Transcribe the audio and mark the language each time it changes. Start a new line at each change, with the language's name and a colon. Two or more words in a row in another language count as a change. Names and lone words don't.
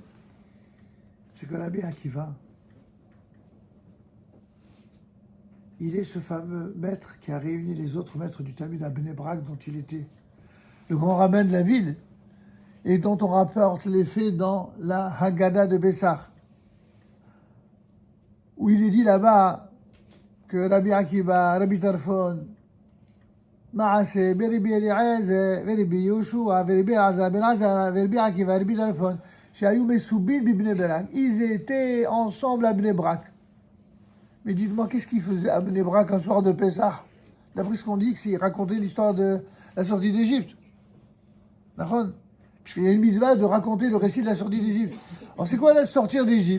French: C'est que Rabbi Akiva, il est ce fameux maître qui a réuni les autres maîtres du Talmud à Bnei Brak, dont il était le grand rabbin de la ville, et dont on rapporte les faits dans la Haggadah de Bessar, où il est dit là-bas que Rabbi Akiva, Rabbi Tarfon, Maaseh, Rabbi Eliezer, Rabbi Yoshua, Rabbi Azar, Ben Azar, Rabbi Akiva, Rabbi Tarfon,
Hebrew: שהיו מסובין בבני ברק,
French: ils étaient ensemble à Bnei Brak. Mais dites-moi, qu'est-ce qu'il faisait à Bnei Brak un soir de Pessah? D'après ce qu'on dit, c'est raconter l'histoire de la sortie d'Égypte. D'accord? Puisqu'il y a une mitzvah de raconter le récit de la sortie d'Égypte. Alors c'est quoi la sortir d'Égypte?